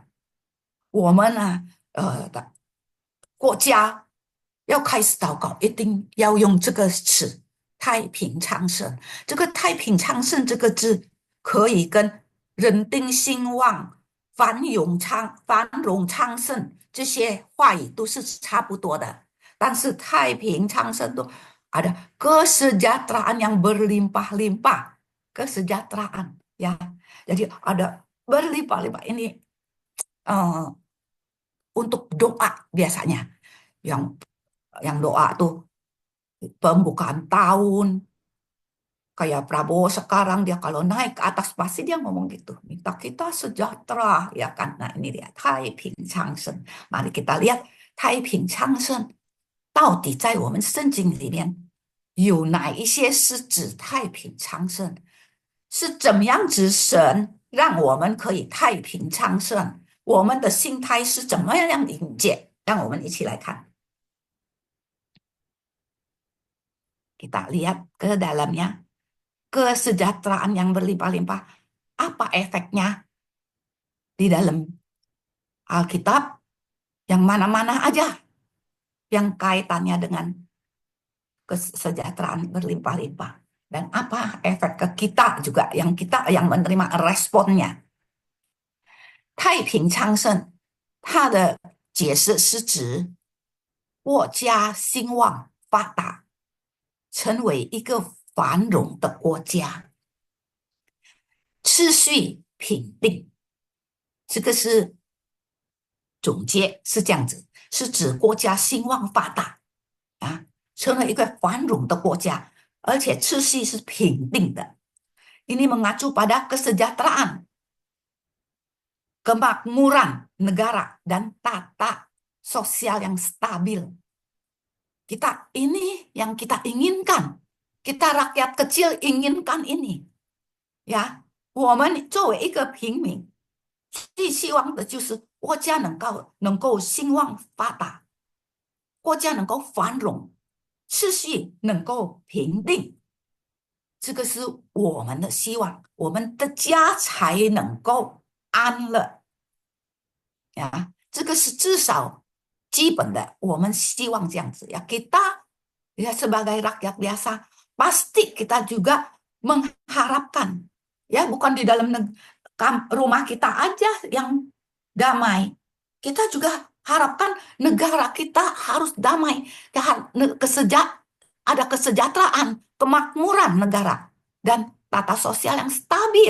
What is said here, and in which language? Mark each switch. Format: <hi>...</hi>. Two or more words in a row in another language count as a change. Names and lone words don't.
<zh>我们呢，的国家要开始祷告，一定要用这个词"太平昌盛"。这个"太平昌盛"这个字，可以跟人丁兴旺、繁荣昌盛这些话语都是差不多的。但是"太平昌盛"都</zh> <id>ada kesejahteraan yang berlimpah-limpah, kesejahteraan ya. Jadi ada berlimpah-limpah ini eh, untuk doa biasanya yang doa tuh pembukaan tahun kayak Prabowo sekarang dia kalau naik ke atas pasti dia ngomong gitu minta kita sejahtera ya kan. Nah ini dia</id> <zh>太平昌盛.</zh> <id>Mari kita lihat</id> <zh>太平昌盛到底在我们圣经里面有哪一些是指太平昌盛，是怎么样子神让我们可以太平昌盛，我们的心态是怎么样迎接？让我们一起来看。</zh> <id>Kita lihat ke dalamnya. Kesejahteraan yang berlimpah-limpah. Apa efeknya di dalam Alkitab? Yang mana-mana aja yang kaitannya dengan kesejahteraan berlimpah-limpah. Dan apa efek ke kita juga yang kita yang menerima responnya.</id> <zh>太平昌盛，它的解释是指国家兴旺发达，成为一个繁荣的国家，秩序平定。这个是总结，是这样子，是指国家兴旺发达啊，成为一个繁荣的国家，而且秩序是平定的。</zh> <id>Ini mengacu pada kesejahteraan, kemakmuran negara, dan tata sosial yang stabil. Kita ini yang kita inginkan. Kita rakyat kecil inginkan ini. Ya,</id> <zh>我们作为一个平民，最希望的就是国家能够兴旺发达，国家能够繁荣，秩序能够平定。这个是我们的希望，我们的家才能够安乐呀。这个是至少基本的，我们希望这样子 ya.</zh> <id>Kita ya sebagai rakyat biasa pasti kita juga mengharapkan ya bukan di dalam rumah kita aja yang damai. Kita juga harapkan negara kita harus damai, ada kesejahteraan, kemakmuran negara dan tata sosial yang stabil.</id>